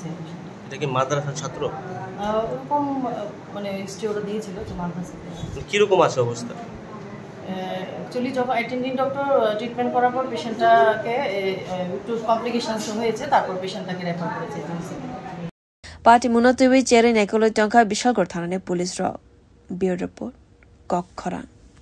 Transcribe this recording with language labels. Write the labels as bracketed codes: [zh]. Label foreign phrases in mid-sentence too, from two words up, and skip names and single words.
[bn] এটা কি মাদ্রাসার ছাত্র ওরকম মানে হিস্ট্রি ওরা দিয়েছিল যে মাদ্রাসাতে কীরকম আছে অবস্থা অ্যাকচুয়ালি যখন [en] attending doctor treatment [bn] করার পর পেশেন্টটাকে একটু কমপ্লিকেশনস হয়েছে তারপর পেশেন্টটাকে রেফার করেছে এজেন্সিতে [trp] Party Munotiwi Cherin Ekoloi Tonka Bishalgor Thanane Police Ro Bureau Report Kok Khoran